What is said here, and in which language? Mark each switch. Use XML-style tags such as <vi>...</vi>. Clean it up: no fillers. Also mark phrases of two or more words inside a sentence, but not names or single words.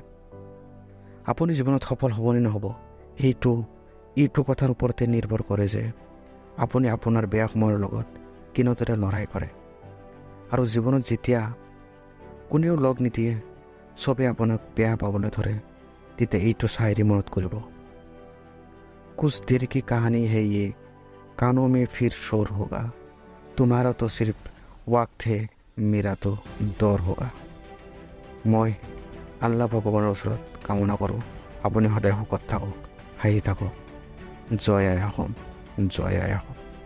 <as>আপুনি জীৱনত সফল হ'ব নে নহ'ব এইটো কথাৰ ওপৰতে নিৰ্ভৰ কৰে যে আপুনি আপোনাৰ বেয়া সময়ৰ লগত কেনেদৰে লৰাই কৰে। আৰু জীৱনত যেতিয়া কোনেও লগ নিদিয়ে, চবে আপোনাক বেয়া পাবলৈ ধৰে, তেতিয়া এইটো শায়েৰী মনত কৰিব।</as> <hi>कुछ देर की कहानी है ये, कानों में फिर शोर होगा, तुम्हारा तो सिर्फ वक्त है, मेरा तो दौर होगा।</hi> <as>মই আল্লাহ ভগৱানৰ ওচৰত কামনা কৰোঁ আপুনি সদায় সুখত থাকক, হাঁহি থাকক। জয় আই অসম, জয় আই অসম।</as>